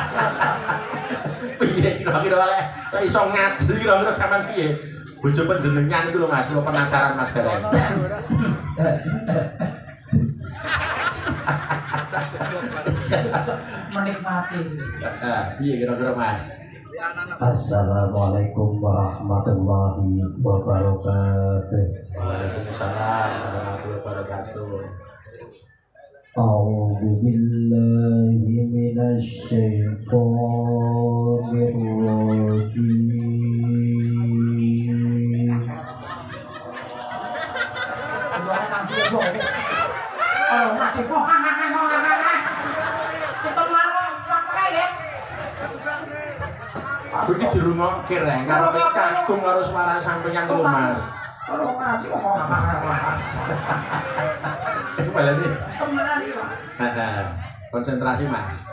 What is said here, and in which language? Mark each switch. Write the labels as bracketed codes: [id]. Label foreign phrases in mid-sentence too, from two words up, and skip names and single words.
[jv] Piye kira-kira lek iso ngaji kira-kira sampean piye? Bojo panjenengan iku lho Mas, kula penasaran Mas Gareng. [id] Menikmati. [jv] Piye kira-kira Mas? [ar] السلام عليكم ورحمة الله وبركاته. وعليكم السلام ورحمة الله وبركاته. أعوذ بالله من الشيطان الرجيم. [id] Oh, masih kok. Kita mau pakai ya. [jv] Aku iki dirungokke Reng, karo kagum karo suara sampeyan lho Mas. [id] Kalau ngaji kok Mas. [jv] Iku balane. Temenan iki, Pak. [id] Konsentrasi Mas.